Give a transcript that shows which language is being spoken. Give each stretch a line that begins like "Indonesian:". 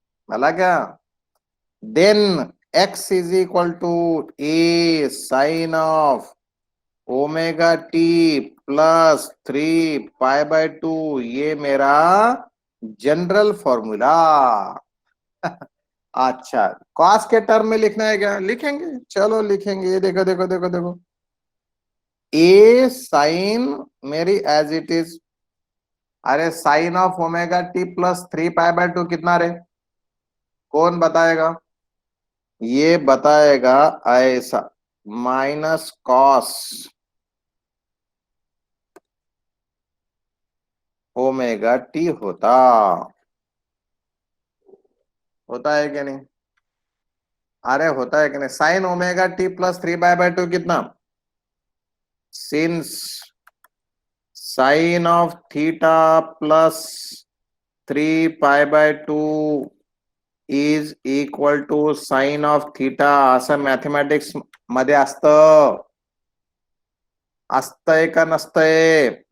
Hindi: मला क्या,
English: then x is equal to a sin of omega t plus three pi by two,
Hindi: ये मेरा general formula. अच्छा, cos के टर्म में लिखना है क्या? लिखेंगे, चलो लिखेंगे। ये देखो देखो देखो देखो, ए साइन मेरी एज इट इज, अरे sign of omega T plus three pi by two कितना रे? कौन बताएगा? ये बताएगा ऐसा, माइनस कॉस ओमेगा टी होता, होता है कि नहीं? अरे होता है कि नहीं? Sine omega T plus three pi by two कितना?
English: since sine of theta plus three pi by two is equal to sine of theta,
Marathi: असं मॅथमॅटिक्स मध्ये असतं, असतंय का नसतंय?